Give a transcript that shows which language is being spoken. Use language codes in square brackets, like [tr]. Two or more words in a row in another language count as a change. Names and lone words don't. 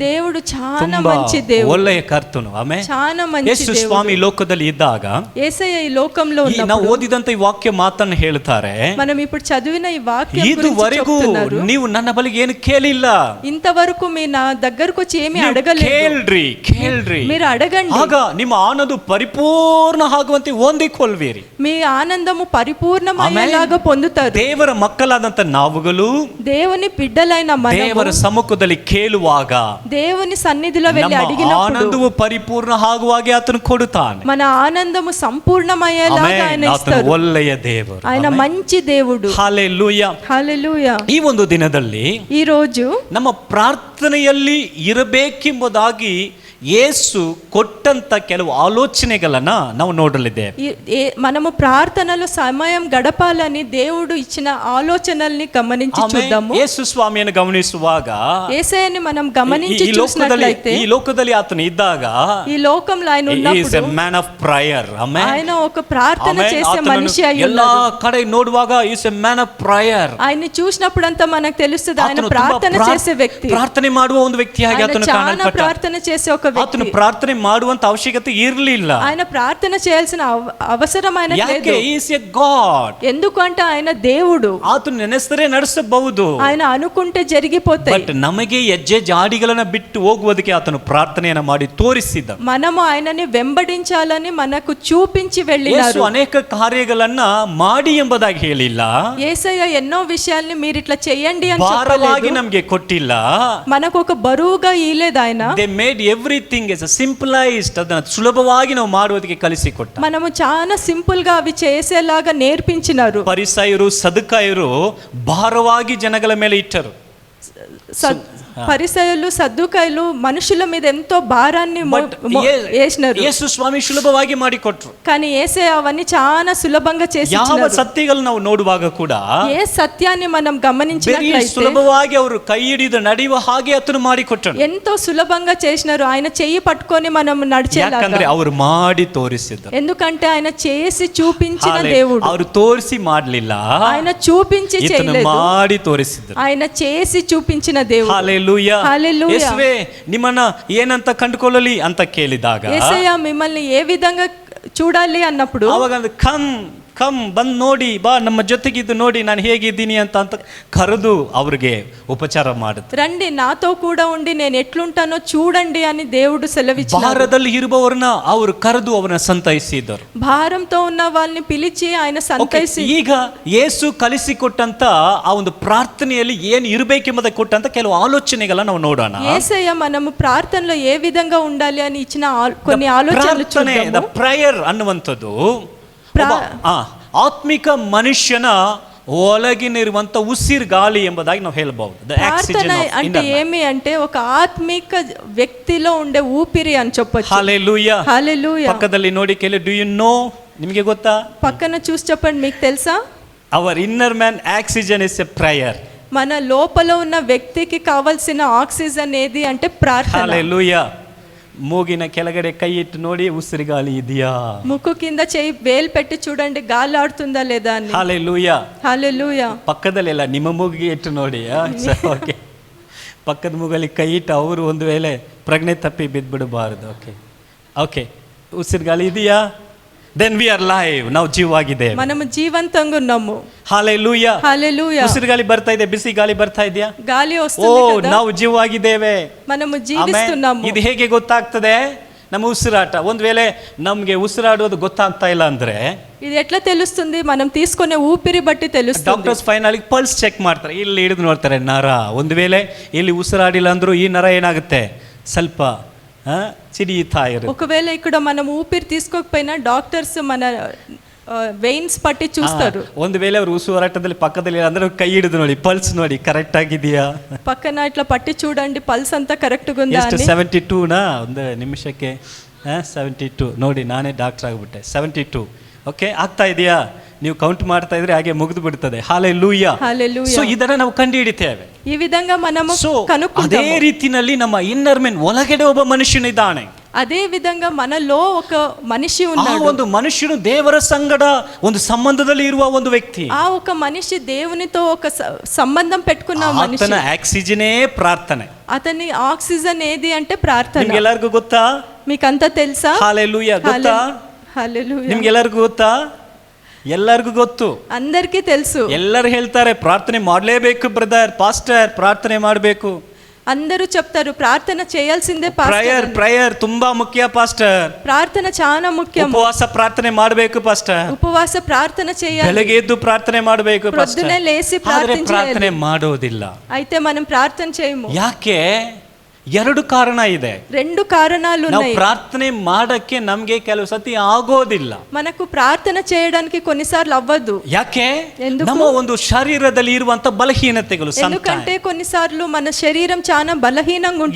[te] దేవుడు చాలా [kn] ತುಂಬಾ [te] మంచి దేవుడు, [kn] ಒಳ್ಳೆಯ ಕರ್ತನು. ಆಮೆನ್. [te] చాలా మంచి [kn] ಯೇಸು [te] దేవుడు. [kn] ಸ್ವಾಮಿ ಲೋಕದಲ್ಲಿ ಇದ್ದಾಗ [te] యేసయ్య ఈ లోకంలో [kn] ನಾವು [te] ఉన్నప్పుడు [kn] ಓದಿದಂತ ಈ ವಾಕ್ಯ ಮಾತನ್ನು ಹೇಳ್ತಾರೆ, [te] మనం ఇప్పుడు చదివిన ఈ వాక్యం గురించి [kn] ಇದುವರೆಗೂ [te] చెప్తున్నారు. [kn] ನೀವು ನನ್ನ ಬಳಿಗೆ ಏನು ಕೇಳಿಲ್ಲ. [te] ఇంతవరకు మీ నా దగ్గరకు వచ్చి ఏమీ [kn] ನೀವು [te] అడగలేదు. [kn] ಕೇಳ್ರಿ [te] మీరు అడగండి, [kn] ಆಗ ನಿಮ್ಮ ಆನಂದ ಪರಿಪೂರ್ಣ ಆಗುವಂತೆ ಹೊಂದಿಕೊಳ್ಳುವಿರಿ. [te] మీ ఆనందము పరిపూర్ణమయ్యేలాగా పొందుతారు. [kn] ದೇವರ ಮಕ್ಕಳಾದಂತ ನಾವುಗಳು [te] దేవుని బిడ్డలైన [kn] ದೇವರ [te] మనము [kn] ಸಮ್ಮುಖದಲ್ಲಿ ಕೇಳುವಾಗ [te] దేవుని సన్నిధిలో వెళ్ళి [kn] ನಮ್ಮ [te] అడిగినప్పుడు [kn] ಆನಂದವು ಪರಿಪೂರ್ಣ ಆಗುವಾಗೆ ಆತನು ಕೊಡುತ್ತಾನೆ. [te] మన ఆనందము సంపూర్ణమయ్యేలాగా ఆయన [kn] ಆಮೆನ್. ಆತನು [te] ఇస్తారు. [kn] ಒಳ್ಳೆಯ ದೇವರು. [te] ఆయన మంచి దేవుడు. [kn] ಹಲ್ಲೆಲೂಯಾ. [te] హల్లెలూయా. [kn] ಈ ಒಂದು ದಿನದಲ್ಲಿ [te] ఈ రోజు [kn] ನಮ್ಮ ಪ್ರಾರ್ಥನೆಯಲ್ಲಿ ಇರಬೇಕೆಂಬುದಾಗಿ ಯೇಸು ಕೊಟ್ಟಂತ ಕೆಲವು ಆಲೋಚನೆಗಳನ್ನ ನಾವು ನೋಡಲಿದ್ದೇವೆ. [te] మనము ప్రార్థనలో సమయం గడపాలని దేవుడు ఇచ్చిన ఆలోచనల్ని గమనించి చూద్దాము. [kn] ಯೇಸು ಸ್ವಾಮಿಯನ್ನು ಗಮನಿಸುವಾಗ [te] యేసయ్యని మనం గమనించి చూసినట్లయితే [kn] ಈ ಲೋಕದಲ್ಲಿ ಆತನು ಇದ್ದಾಗ [te] ఈ లోకంలో ఆయన ఉన్నప్పుడు [en] man of prayer. [te] ఆయన ఒక ప్రార్థన చేసే మనిషి అయి [kn] ಎಲ್ಲಾ ಕಡೆ ನೋಡುವಾಗ [en] is a man of prayer. [te] ఆయన్ని చూసినప్పుడంతా మనకు తెలుస్తుంది ఆయన ప్రార్థన చేసే వ్యక్తి, [kn] ಪ್ರಾರ್ಥನೆ ಮಾಡುವ ಒಂದು ವ್ಯಕ್ತಿಯಾಗಿ ಆತನು ಕಾಣಲ್ಪಟ್ಟ. [te] ప్రార్థన చేసే ఒక వ్యక్తి. [kn] ಆತನು ಪ್ರಾರ್ಥನೆ ಮಾಡುವಂತ ಅವಶ್ಯಕತೆ ಇರಲಿಲ್ಲ. [te] ఆయన ప్రార్థన చేయాల్సిన అవసరం ఆయనకు లేదు. [kn] ಯಾಕೆ? [en] is a God. [te] ఎందుకంటే ఆయన దేవుడు. [kn] ಆತನು ನೆನೆಸಿದರೆ ನಡೆಸಬಹುದು, [te] ఆయన అనుకుంటే జరిగిపోతాయి. [kn] ಬಟ್ ನಮಗೆ ಹೆಜ್ಜೆ ಜಾಡಿಗಳನ್ನ ಬಿಟ್ಟು ಹೋಗುವುದಕ್ಕೆ ಆತನು ಪ್ರಾರ್ಥನೆಯನ್ನ ಮಾಡಿ ತೋರಿಸಿದ. [te] మనము ఆయనని వెంబడించాలని మనకు చూపించి వెళ్ళినారు. [kn] ಅನೇಕ ಕಾರ್ಯಗಳನ್ನ ಮಾಡಿ ಎಂಬುದಾಗಿ ಹೇಳಿಲ್ಲ. [te] యేసయ్య ఎన్నో విషయాల్ని మీరు ఇట్లా చేయండి అని [kn] ಭಾರವಾಗಿ ನಮಗೆ ಕೊಟ್ಟಿಲ್ಲ. [te] మనకు ఒక బరువుగా ఇయలేదు ఆయన. [en] they made everything as a simplified. [kn] ಅದನ್ನ ಸುಲಭವಾಗಿ ನಾವು ಮಾಡುವುದಕ್ಕೆ ಕಲಿಸಿಕೊಟ್ಟ. [te] మనము చాలా సింపుల్ గా అవి చేసేలాగా నేర్పించినారు. [kn] ಪರಿಸಯರು ಸದುಕಾಯರು ಭಾರವಾಗಿ ಜನಗಳ ಮೇಲೆ ಇಟ್ಟರು. [te] పరిసయ్యులు సద్దుకాయలు మనుషుల మీద ఎంతో భారాన్ని వేసినారు. [kn] యేసు స్వామి ಸುಲಭವಾಗಿ ಮಾಡಿಕೊಟ್ರು. [te] కానీ యేసయ్య అవన్నీ చాలా సులభంగా చేసి [kn] ಯಾವ ಸತ್ಯಗಳು ನಾವು ನೋಡುವಾಗ ಕೂಡ [te] ఏ సత్యాన్ని మనం గమనించినట్లయితే [kn] ಸುಲಭವಾಗಿ ಅವರು ಕೈ ಹಿಡಿದು ನಡೆಯುವ ಹಾಗೆ ಆತನು ಮಾಡಿಕೊಟ್ಟರು. [te] ఎంతో సులభంగా చేసినారు. ఆయన చెయ్యి పట్టుకొని మనం నడిచేలాగా. [kn] ಯಾಕಂದ್ರೆ ಅವರು ಮಾಡಿ ತೋರಿಸಿದರು. [te] ఎందుకంటే ఆయన చేసి చూపించిన దేవుడు. [kn] ಅವರು ತೋರಿಸಿ ಮಾಡಲಿಲ್ಲ, [te] ఆయన చూపించి చేయలేదు, [kn] ಮಾಡಿ ತೋರಿಸಿದರು. [te] ఆయన చేసి చూపించిన దేవుడు. హల్లెలూయా. [kn] ಯೇಸುವೇ ನಿಮ್ಮನ್ನ ಏನಂತ ಕಂಡುಕೊಳ್ಳಲಿ ಅಂತ ಕೇಳಿದಾಗ [te] యేసయ్య మిమ్మల్ని ఏ విధంగా చూడాలి అన్నప్పుడు [kn] ಅವಾಗ ಕಮ್ ಬಂದು ನೋಡಿ ಬಾ, ನಮ್ಮ ಜೊತೆಗಿದ್ದು ನೋಡಿ ನಾನು ಹೇಗಿದ್ದೀನಿ ಅಂತ ಕರೆದು ಅವ್ರಿಗೆ ಉಪಚಾರ ಮಾಡುತ್ತೆ. [te] రండి నాతో కూడా ఉండి నేను ఎట్లుంటానో చూడండి అని దేవుడు సెలవిచ్చారు. [kn] ಭಾರದಲ್ಲಿ ಇರುವವರನ್ನ ಅವರು ಕರೆದು ಅವರನ್ನ ಸಂತೈಸಿದರು. [te] భారంతో ఉన్న వాళ్ళని పిలిచి ఆయన సంతైసి. [kn] ಈಗ ಯೇಸು ಕಲಿಸಿಕೊಟ್ಟಂತ ಆ ಒಂದು ಪ್ರಾರ್ಥನೆಯಲ್ಲಿ ಏನು ಇರಬೇಕೆಂಬುದಕ್ಕೆ ಕೊಟ್ಟಂತ ಕೆಲವು ಆಲೋಚನೆಗಳನ್ನ ನಾವು ನೋಡೋಣ. [te] యేసయ్య మనము ప్రార్థనలో ఏ విధంగా ఉండాలి అని ఇచ్చిన కొన్ని ఆలోచనలు చూద్దాము. [en] the prayer [kn] ಅನ್ನುವಂಥದ್ದು ಆತ್ಮಿಕ ಮನುಷ್ಯನ ಒಳಗಿನಿರುವಂತ ಉಸಿರು ಗಾಳಿ ಎಂಬುದಾಗಿ ನಾವು ಹೇಳಬಹುದು. [te] ప్రార్థన అంటే ఏమి అంటే ఒక ఆత్మిక వ్యక్తిలో ఉండే ఊపిరి అని చెప్పొచ్చు. హల్లెలూయా. హల్లెలూయా. [kn] పక్కದಲ್ಲಿ ನೋಡಿ ಕೇಳಿ, [en] do you know, [kn] ನಿಮಗೆ ಗೊತ್ತಾ? [te] పక్కన చూసి చెప్పండి, మీకు తెలుసా? [en] our inner man oxygen is a prayer. [te] మన లోపల ఉన్న వ్యక్తికి కావాల్సిన ఆక్సిజన్ ఏది అంటే ప్రార్థన. హల్లెలూయా. [kn] ಮೂಗಿನ ಕೆಳಗಡೆ ಕೈ ಇಟ್ಟು ನೋಡಿ ಉಸಿರು ಗಾಳಿ ಇದೆಯಾ? [te] ముక్కు కింద చేయి వేలు పెట్టి చూడండి గాలి ఆడుతుందా లేదా అని. హల్లెలూయా. హల్లెలూయా. [kn] ಪಕ್ಕದಲ್ಲೆಲ್ಲ ನಿಮ್ಮ ಮೂಗಿಗೆ ಇಟ್ಟು ನೋಡಿ. ಓಕೆ, ಪಕ್ಕದ ಮೂಗಲ್ಲಿ ಕೈ ಇಟ್ಟು ಅವರು ಒಂದು ವೇಳೆ ಪ್ರಜ್ಞೆ ತಪ್ಪಿ ಬಿದ್ದುಬಿಡಬಾರದು. ಓಕೆ ಓಕೆ, ಉಸಿರು ಗಾಳಿ ಇದೆಯಾ? [en] then we are live. [kn] ನಾವು ಜೀವವಾಗಿದ್ದೇವೆ, [te] మనము జీవంతంగా ఉన్నాము. హల్లెలూయా. హల్లెలూయా. [kn] ಉಸಿರು ಗಾಳಿ ಬರ್ತಾ ಇದೆ, ಬಿಸಿ ಗಾಳಿ ಬರ್ತಾ ಇದೆಯಾ? [te] గాలి వస్తుంది కదా, [kn] ನಾವು ಜೀವವಾಗಿದ್ದೇವೆ, [te] మనము జీవిస్తున్నాము. [kn] ಇದು ಹೇಗೆ ಗೊತ್ತಾಗ್ತದೆ? ನಮ್ಮ ಉಸಿರಾಟ. ಒಂದು ವೇಳೆ ನಮಗೆ ಉಸಿರಾಡೋದು ಗೊತ್ತಾಗ್ತಾ ಇಲ್ಲ ಅಂದ್ರೆ [te] ఇది ఎట్లా తెలుస్తుంది? మనం తీసుకునే ఊపిరి బట్టి తెలుస్తుంది. [en] doctors final pulse check [kn] ಮಾಡ್ತಾರೆ, ಇಲ್ಲಿ ಹಿಡಿದು ನೋಡ್ತಾರೆ ನರ. ಒಂದು ವೇಳೆ ಇಲ್ಲಿ ಉಸಿರಾಡಿಲ್ಲ ಅಂದ್ರೂ ಈ ನರ ಏನಾಗುತ್ತೆ, ಸ್ವಲ್ಪ చిడియుతా ఇರುತ್ತೆ. [te] ఒకవేళ ఇక్కడ మనం ఊపిరి తీసుకోకపోయినా డాక్టర్స్ మన వెయిన్స్ పట్టి చూస్తారు. [kn] ಒಂದು ವೇಳೆ ಅವರು ಉಸಿರಾಟದಲ್ಲಿ ಪಕ್ಕದಲ್ಲಿ ಅಂದ್ರೆ ಕೈ ಹಿಡಿದು ನೋಡಿ, ಪಲ್ಸ್ ನೋಡಿ ಕರೆಕ್ಟ್ ಆಗಿದೆಯಾ, [te] పక్కన ఇట్లా పట్టి చూడండి పల్స్ అంతా కరెక్ట్ గా ఉందా అని. [kn] 72 ಒಂದು ನಿಮಿಷಕ್ಕೆ 72 ನೋಡಿ, ನಾನೇ ಡಾಕ್ಟರ್ ಆಗಿಬಿಟ್ಟೆ. 72 ಓಕೆ ಆಗ್ತಾ ಇದೆಯಾ? ನೀವು ಕೌಂಟ್ ಮಾಡ್ತಾ ಇದ್ರೆ ಹಾಗೆ ಮುಗಿದು ಬಿಡ್ತದೆ. ಹಲ್ಲೆಲೂಯಾ. ಹಲ್ಲೆಲೂಯಾ. ಸೊ ಇದನ್ನ ನಾವು ಕಂಡು ಹಿಡಿತೇವೆ. [te] ಈ ವಿಧಂగా మనము కనుక్కుంటాము. [kn] ಅದೇ ರೀತಿಯಲ್ಲಿ ನಮ್ಮ [en] inner men [kn] ಒಳಗಡೆ ಒಬ್ಬ ಮನುಷ್ಯನಿದ್ದಾನೆ. [te] అదే విధంగా మనలో ఒక మనిషి ఉన్నాడు. [kn] ಒಂದು ಮನುಷ್ಯನು ದೇವರ ಸಂಗಡ ಒಂದು ಸಂಬಂಧದಲ್ಲಿ ಇರುವ ಒಂದು ವ್ಯಕ್ತಿ. [te] ఆ ఒక మనిషి దేవునితో ఒక సంబంధం పెట్టుకున్న మనిషి. [kn] ಆತನ ಆಕ್ಸಿಜನೇ ಪ್ರಾರ್ಥನೆ. [te] అతని ఆక్సిజన్ ఏది అంటే ప్రార్థన. [kn] ನಿಮಗೆ ಎಲ್ಲರಿಗೂ ಗೊತ್ತಾ? [te] మీకంతా తెలుసా? హల్లెలూయా. [kn] ಗೊತ್ತಾ? [te] హల్లెలూయా. [kn] ನಿಮಗೆ ಎಲ್ಲರಿಗೂ ಗೊತ್ತಾ? ಎಲ್ಲರಿಗೂ ಗೊತ್ತು, [te] అందరికీ తెలుసు. [kn] ಎಲ್ಲರೂ ಹೇಳ್ತಾರೆ ಪ್ರಾರ್ಥನೆ ಮಾಡಲೇಬೇಕು ಬ್ರದರ್, ಪಾಸ್ಟರ್ ಪ್ರಾರ್ಥನೆ ಮಾಡಬೇಕು. [te] అందరూ చెప్తారు ప్రార్థన చేయాల్సిందే పాస్టర్. [kn] ప్రేయర్ ತುಂಬಾ ಮುಖ್ಯ ಪಾಸ್ಟರ್. [te] ప్రార్థన చాలా ముఖ్యం. [kn] ಉಪವಾಸ ಪ್ರಾರ್ಥನೆ ಮಾಡಬೇಕು ಪಾಸ್ಟರ್. [te] ఉపవాస ప్రార్థన చేయాలి. [kn] ಬೆಳಗ್ಗೆ ಎದ್ದು ಪ್ರಾರ್ಥನೆ ಮಾಡಬೇಕು ಪಾಸ್ಟರ್. [te] పొద్దునే లేచి ప్రార్థన చేయాలి. [kn] ಪ್ರಾರ್ಥನೆ ಮಾಡೋದಿಲ್ಲ. [te] అయితే మనం ప్రార్థన చేయము. [kn] ಯಾಕೆ? ಎರಡು ಕಾರಣ ಇದೆ. [te] రెండు కారణాలు [kn] ನಾವು [te] ఉన్నాయి. [kn] ಪ್ರಾರ್ಥನೆ ಮಾಡಕ್ಕೆ ನಮ್ಗೆ ಕೆಲವು ಸತಿ ಆಗೋದಿಲ್ಲ. [te] మనకు ప్రార్థన చేయడానికి కొన్నిసార్లు అవ్వదు. [kn] ಯಾಕೆ? [te] ఎందుకు? ನಮ್ಮ ಒಂದು ಶರೀರದಲ್ಲಿ ಇರುವಂತ ಬಲಹೀನತೆಗಳು. ఎందుకంటే కొన్నిసార్లు మన శరీరం చాలా బలహీనంగా ఉంటుంది.